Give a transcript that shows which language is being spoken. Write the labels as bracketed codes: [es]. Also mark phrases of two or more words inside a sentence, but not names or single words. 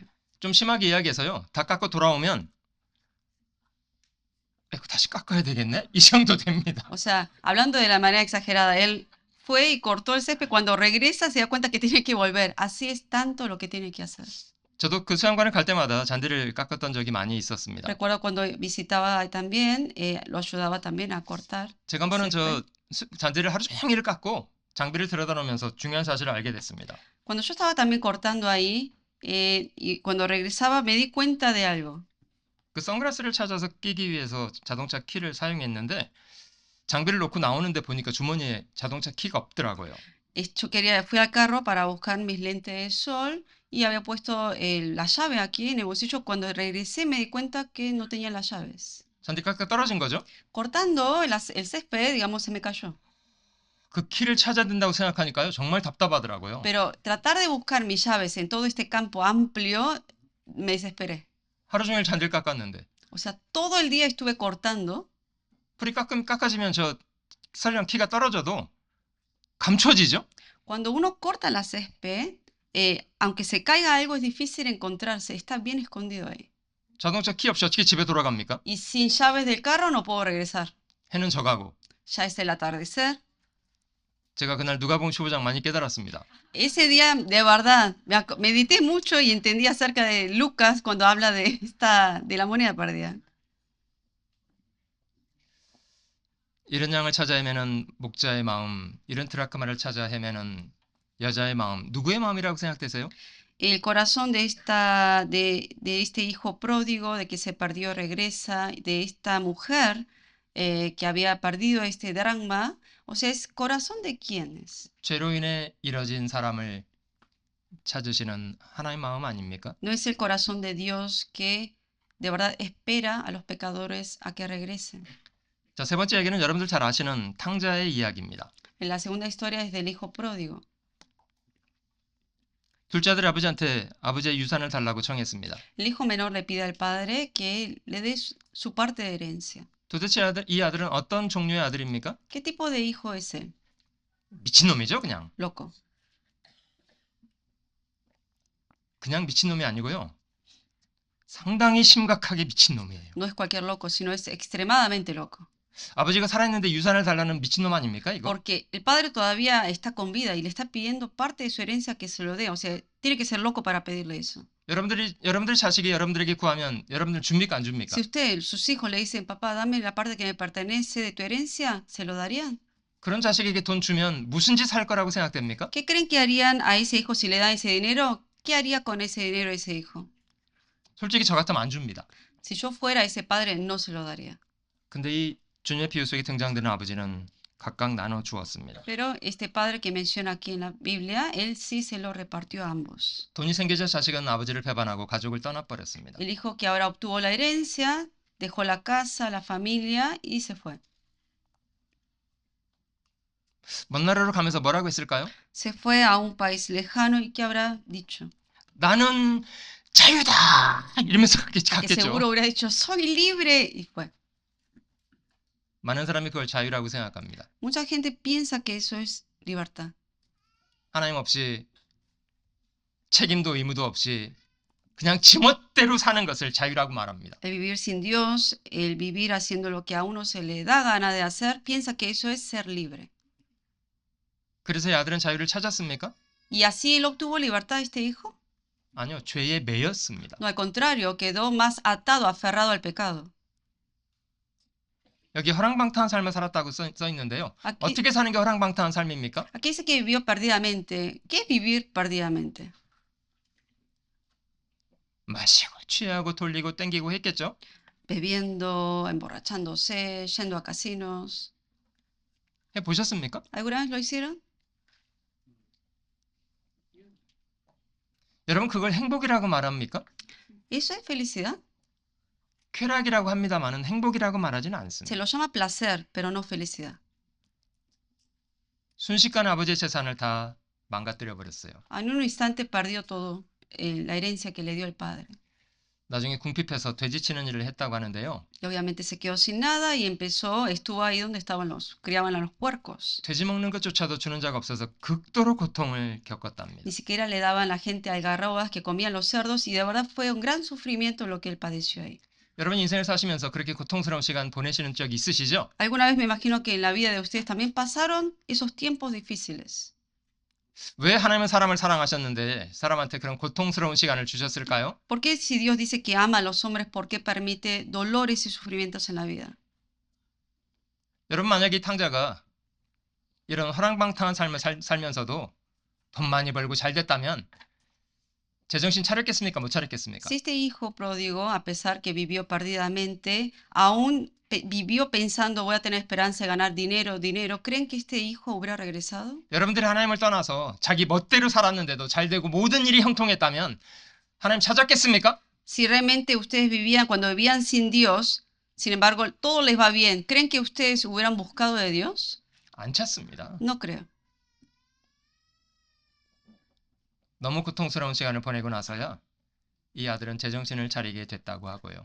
[ko] 좀 심하게 이야기해서요. 다 깎고 돌아오면 이거 다시 깎아야 되겠네? 이 정도 됩니다. [es] O sea, hablando de la manera exagerada, él fue y cortó el césped. Cuando regresa se da cuenta que tiene que volver. Así es tanto lo que tiene que hacer. [ko] 저도 그 수양관을 갈 때마다 잔디를 깎았던 적이 많이 있었습니다. [es] Recuerdo cuando visitaba también, lo ayudaba también a cortar. [ko] 제가 한 번은 césped. 잔디를 하루 종일 깎고 장비를 들여다놓으면서 중요한 사실을 알게 됐습니다. [es] Cuando yo estaba también cortando ahí, y cuando regresaba me di cuenta de algo. [ko] 그 선글라스를 찾아서 끼기 위해서 자동차 키를 사용했는데 장비를 놓고 나오는데 보니까 주머니에 자동차 키가 없더라고요. [es] Fui al carro para buscar mis lentes de sol y había puesto la llave aquí en el bolsillo. Cuando regresé me di cuenta que no tenía las llaves. [ko] 잔디 깎다 떨어진 거죠. [es] Cortando el césped, digamos, se me cayó. [ko] 그 키를 찾아야 된다고 생각하니까요. 정말 답답하더라고요. [es] Pero tratar de buscar mis llaves en todo este campo amplio, me desesperé. [ko] 하루 종일 잔디를 깎았는데 [es] O sea, todo el día estuve cortando. [ko] 풀이 깎아지면 저 설령 키가 떨어져도 감춰지죠. [es] Cuando uno corta la césped, aunque se caiga algo, es difícil encontrarse. Está bien escondido ahí. [ko] 자동차 키 없이 어떻게 집에 돌아갑니까? [es] Y sin llaves del carro no puedo regresar. [ko] 해는 져가고. [es] Ya es el atardecer. [ko] 제가 그날 누가복음 15장 많이 깨달았습니다. [es] Ese día, de verdad, medité mucho y entendí acerca de Lucas cuando habla de la moneda perdida. [ko] 이른 양을 찾아 헤매는 목자의 마음, 이른 드라크마를 찾아 헤매는 여자의 마음, 누구의 마음이라고 생각되세요? [es] El corazón de este hijo pródigo, de que se perdió, regresa, de esta mujer que había perdido este dracma, o sea, ¿es corazón de quién es? [ko] 죄로 인해 이뤄진 사람을 찾으시는 하나님의 마음 아닙니까? [es] ¿No es el corazón de Dios que de verdad espera a los pecadores a que regresen? [ko] 자, 세 번째 얘기는 여러분들 잘 아시는 탕자의 이야기입니다. [es] La segunda historia es del hijo pródigo. [ko] 둘째 아들이 아버지한테 아버지의 유산을 달라고 청했습니다. [es] El hijo menor le pide al padre que le dé su parte de herencia. [ko] 도대체 이 아들은 어떤 종류의 아들입니까? [es] ¿Qué tipo de hijo es él? [ko] 미친놈이죠, 그냥. [es] Loco. [ko] 그냥 미친놈이 아니고요. 상당히 심각하게 미친놈이에요. [es] No es cualquier loco, sino es extremadamente loco. [ko] 아버지가 살아있는데 유산을 달라는 미친놈 아닙니까, 이거? [es] Porque el padre todavía está con vida y le está pidiendo parte de su herencia que se lo dé. O sea, tiene que ser loco para pedirle eso. [ko] 여러분들 자식이 여러분들에게 구하면 여러분들 줍니까, 안 줍니까? [es] Si sus hijos le dicen, papá, dame la parte que me pertenece de tu herencia, ¿se lo darían? [ko] 그런 자식에게 돈 주면 무슨 짓 할 거라고 생각됩니까? [es] ¿Qué creen que harían a ese hijo si le dan ese dinero? ¿Qué haría con ese dinero ese hijo? [ko] 솔직히 저 같으면 안 줍니다. [es] Si yo fuera ese padre, no se lo daría. [ko] 근데 이 주님의 비유 속에 등장되는 아버지는 각각 나눠 주었습니다. [es] Pero este padre que menciona aquí en la Biblia, él sí se lo repartió a ambos. [ko] 돈이 생기자 자식은 아버지를 배반하고 가족을 떠나버렸습니다. [es] El hijo que ahora obtuvo la herencia, dejó la casa, la familia y se fue. [ko] 먼 나라로 가면서 뭐라고 했을까요? [es] Se fue a un país lejano y ¿qué habrá dicho? [ko] 나는 자유다! 이러면서 Que 갔겠죠. [es] seguro hubiera dicho, soy libre y fue. [ko] 많은 사람이 그걸 자유라고 생각합니다. [es] Mucha gente piensa que eso es libertad. [ko] 하나님 없이 책임도 의무도 없이 그냥 지멋대로 사는 것을 자유라고 말합니다. [es] El vivir sin Dios, el vivir haciendo lo que a uno se le da gana de hacer, piensa que eso es ser libre. [ko] 그래서 이 아들은 자유를 찾았습니까? [es] ¿Y así él obtuvo libertad, este hijo? [ko] 아니요, 죄에 매였습니다. [es] No, al contrario, quedó más atado, aferrado al pecado. [ko] 여기 허랑방탕한 삶을 살았다고 써 있는데요. Aquí, 어떻게 사는 게 허랑방탕한 삶입니까? [es] aquí dice que vivió perdidamente. ¿Qué es vivir perdidamente? [ko] 마시고 취하고 돌리고 땡기고 했겠죠. [es] Bebiendo, emborrachándose, yendo a casinos. [ko] 해보셨습니까? [es] ¿Alguna vez lo hicieron? [ko] 여러분 그걸 행복이라고 말합니까? [es] ¿Eso es felicidad? [ko] 쾌락이라고 합니다만은 행복이라고 말하지는 Se 않습니다. [es] lo llama placer, pero no felicidad. [ko] 순식간에 아버지의 재산을 다 망가뜨려 버렸어요. [es] En un instante perdió todo, la herencia que le dio el padre. [ko] 나중에 궁핍해서 돼지치는 일을 했다고 하는데요. [es] Y obviamente se quedó sin nada y estuvo ahí donde criaban a los puercos. [ko] 돼지 먹는 것조차도 주는 자가 없어서 극도로 고통을 겪었답니다. [es] Ni siquiera le daban a la gente algarrobas que comían los cerdos y de verdad fue un gran sufrimiento lo que él padeció ahí. [ko] 여러분 인생을 사시면서 그렇게 고통스러운 시간 보내시는 적 있으시죠? [es] Alguna vez me imagino que en la vida de ustedes también pasaron esos tiempos difíciles. [ko] 왜 하나님은 사람을 사랑하셨는데 사람한테 그런 고통스러운 시간을 주셨을까요? [es] ¿Por qué si Dios dice que ama a los hombres, por qué permite dolores y sufrimientos en la vida? [ko] 여러분 만약에 이 탕자가 이런 허랑방탕한 삶을 살면서도 돈 많이 벌고 잘 됐다면 제정신 차렸겠습니까? 못 차렸겠습니까? [es] Si este hijo pródigo, a pesar que vivió perdidamente, aún vivió pensando voy a tener esperanza de ganar dinero, ¿creen que este hijo hubiera regresado? [ko] 여러분들이 하나님을 떠나서 자기 멋대로 살았는데도 잘 되고 모든 일이 형통했다면 하나님 찾았겠습니까? [es] Si realmente ustedes vivían, cuando vivían sin Dios, sin embargo, todo les va bien, ¿creen que ustedes hubieran buscado de Dios? [ko] 안 찾습니다. [es] No creo. [ko] 너무 고통스러운 시간을 보내고 나서야 이 아들은 제정신을 차리게 됐다고 하고요.